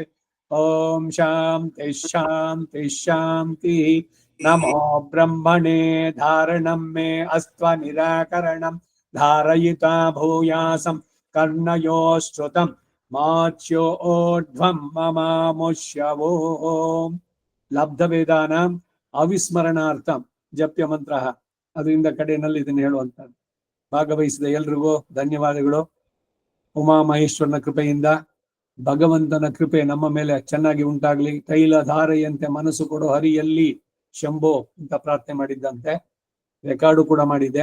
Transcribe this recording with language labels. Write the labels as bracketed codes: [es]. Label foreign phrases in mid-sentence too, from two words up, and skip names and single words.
[sa] ॐ शान्ति शान्ति शान्तिः। नमो ब्रह्मणे धारणं मे अस्त्वनिराकरणं धारयिता भूयासं कर्णयोश्रुतं माच्योर्ध्वं ममामुष्यवो। ಲಬ್ಧವೇದಾನಾಂ ಅವಿಸ್ಮರಣಾರ್ಥಂ ಜಪ್ಯ ಮಂತ್ರ [kn] ಅದರಿಂದ ಕಡೆಯಲ್ಲಿ ಇದನ್ನು ಹೇಳುವಂತದ್ದು. ಭಾಗವಹಿಸಿದ ಎಲ್ರಿಗೂ ಧನ್ಯವಾದಗಳು. ಉಮಾ ಮಹೇಶ್ವರನ ಕೃಪೆಯಿಂದ ಭಗವಂತನ ಕೃಪೆ ನಮ್ಮ ಮೇಲೆ ಚೆನ್ನಾಗಿ ಉಂಟಾಗ್ಲಿ. ತೈಲಧಾರೆಯಂತೆ ಮನಸ್ಸು ಕೊಡು ಹರಿಯಲ್ಲಿ ಶಂಭೋ ಅಂತ ಪ್ರಾರ್ಥನೆ ಮಾಡಿದ್ದಂತೆ ರೆಕಾರ್ಡು ಕೂಡ ಮಾಡಿದೆ.